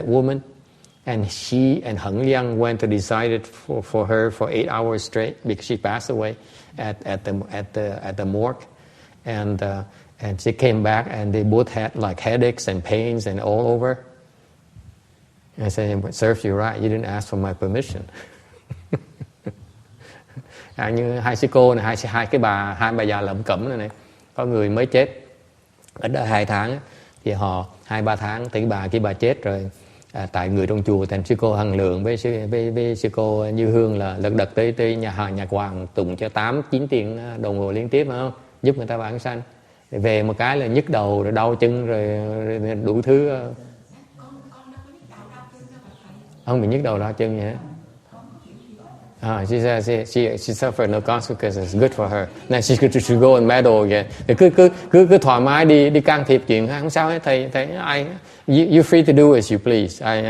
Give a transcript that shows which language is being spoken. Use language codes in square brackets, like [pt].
[en] That woman, and she and Heng Liang went to decide it for her for 8 hours straight because she passed away at the morgue, and she came back and they both had like headaches and pains and all over. And I said, "It serves you right. You didn't ask for my permission." [vi] Như hai sư cô này, hai bà già lẩm cẩm này, có người mới chết ở đây 2 tháng thì họ 2-3 tháng thì bà chết rồi. Tại người trong chùa thành sư cô Hằng Lượng với sư cô Như Hương là lật đật tới nhà Hoàng tụng cho 8-9 tiếng đồng hồ liên tiếp, phải không? Giúp người ta vãng sanh. Về một cái là nhức đầu rồi đau chân rồi đủ thứ. Không bị nhức đầu đau chân vậy. [en] She says she suffered no consequences. Good for her. Now she should go and meddle again. [vi] Cứ thoải mái đi can thiệp chuyện không sao hết. [en] Thầy you free to do as you please.